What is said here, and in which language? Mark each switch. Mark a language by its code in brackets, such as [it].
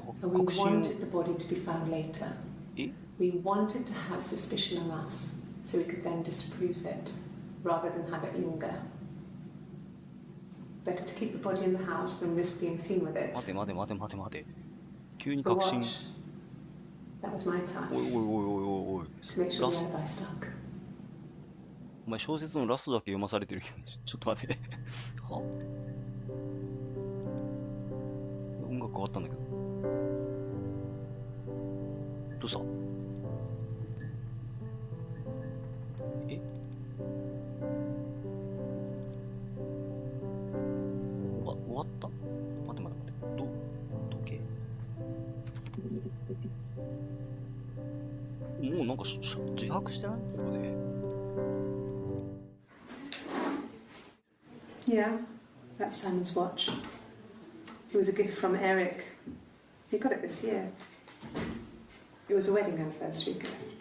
[en] And we wanted the body to be found later. We wanted to have suspicion on us, so we could then disprove it, rather than have it linger. Better to keep the body in the house than risk being seen with it. [ja] 待て。急に確信。 [en] That was my touch. [ja] おい。 [en] To make sure the alibi stuck. [ja] お前小説のラストだけ読まされてるけど、ちょっと待って。は？音楽変わったんだけど。どうした？終わった？待って。時計？もうなんか自白してないここで。 [en] Yeah, that's Simon's watch. It was a gift from Eric. He got it this year. It was a wedding anniversary gift.